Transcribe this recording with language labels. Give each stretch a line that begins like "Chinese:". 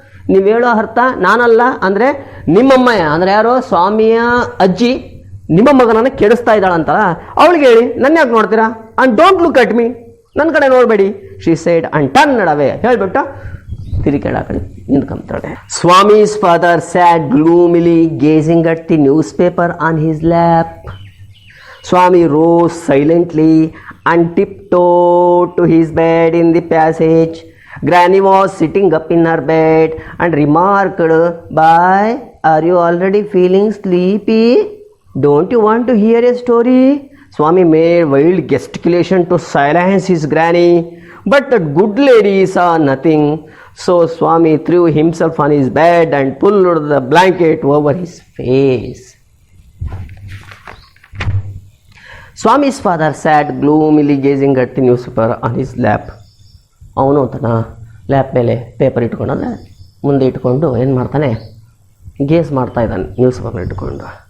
Kannada: ನೀವು ಹೇಳೋ ಅರ್ಥ ನಾನಲ್ಲ, ಅಂದರೆ ನಿಮ್ಮಮ್ಮಯ್ಯ, ಅಂದರೆ ಯಾರೋ ಸ್ವಾಮಿಯ ಅಜ್ಜಿ ನಿಮ್ಮ ಮಗನನ್ನು ಕೆಡಿಸ್ತಾ ಇದ್ದಾಳಂತಲ್ಲ, ಅವಳಿಗೆ ಹೇಳಿ, ನನ್ನ ಯಾಕೆ ನೋಡ್ತೀರಾ?
English: and don't look at me,
Kannada: ನನ್ನ ಕಡೆ ನೋಡಬೇಡಿ.
English: She sighed and turn away.
Kannada: ಹೇಳ್ಬಿಟ್ಟು ತಿರುಗಿ ಕಡೆ ನಿಂತ್ಕೊಂತಾಳೆ.
English: Swami's father sat gloomily gazing at the newspaper on his lap. Swami rose silently and tiptoed to his bed in the passage. Granny was sitting up in her bed and remarked, "Bye, are you already feeling sleepy? Don't you want to hear a story?" Swami made wild gesticulation to silence his granny, but that good lady saw nothing. So Swami threw himself on his bed and pulled the blanket over his face. Swami's father sat gloomily gazing at the newspaper on his lap.
Kannada: ಅವನು ತನ್ನ ಲ್ಯಾಪ್ ಮೇಲೆ paper ಇಟ್ಕೊಂಡಂದರೆ ಮುಂದೆ ಇಟ್ಕೊಂಡು ಏನು ಮಾಡ್ತಾನೆ, ಗೇಸ್ ಮಾಡ್ತಾ ಇದ್ದಾನೆ news paper ಇಟ್ಕೊಂಡು.